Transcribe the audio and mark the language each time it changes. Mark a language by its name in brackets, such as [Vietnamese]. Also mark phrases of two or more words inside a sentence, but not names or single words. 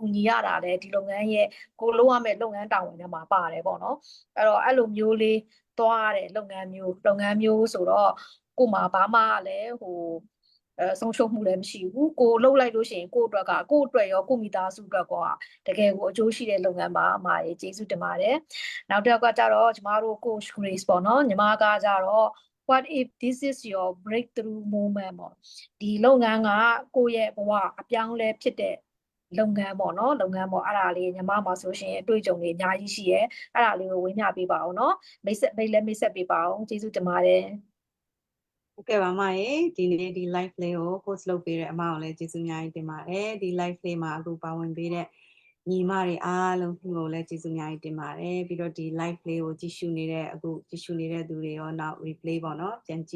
[Burmese] ညီရတာလည်းဒီလုပ်ငန်းရဲ့ကိုလုပ်ရမယ့်လုပ်ငန်းတာဝန်ထဲမှာပါတယ်ပေါ့နော်အဲ့တော့အဲ့လိုမျိုးလေးသွားရတဲ့လုပ်ငန်းမျိုးဆိုတော့ကိုမှဘာမှ လည်းဆုံးရှုံးမှုလည်းမရှိဘူးကိုလှုပ်လိုက်လို့ရှိရင်ကိုအတွက်ရောကိုမိသားစုအတွက်ကတကယ်ကိုအကျိုးရှိတဲ့လုပ်ငန်းပါအမရေကျေးဇူးတင်ပါတယ်နောက်တစ်ယောက်ကကြတော့ကျမတို့ coach Grace ပေါ့နော်ညီမကကြတော့ [English] what if this is your breakthrough moment [Burmese] ပေါ့ဒီလုပ်ငန်းကကိုယ့်ရဲ့ဘဝအပြောင်းလဲဖြစ်တဲ့လုပ်ငန်းပေါ့နော်လုပ်ငန်းပေါ့အဲ့ဒါလေးညီမမှာဆိုရှင်အတွေ့အကြုံတွေအများကြီးရှိရဲအဲ့ဒါလေးကိုဝေမျှပေးပါအောင်နော်မိတ်ဆက်ပေးပါအောင်ကျေးဇူးတင်ပါတယ် ဟုတ်ကဲ့ပါမရေဒီနေ့ဒီ live လေးကို post လုပ်ပေးတဲ့အမကိုလည်းကျေးဇူးအများကြီးတင်ပါတယ်ဒီ live လေးမှာအခုပါဝင်ပေးတဲ့ညီမတွေအားလုံးကိုလည်းကျေးဇူးအများကြီးတင်ပါတယ်ပြီးတော့ဒီ live လေးကိုကြည့်ရှုနေတဲ့သူတွေရောနောက် replay ပေါ့နော်ပြန်ကြည့်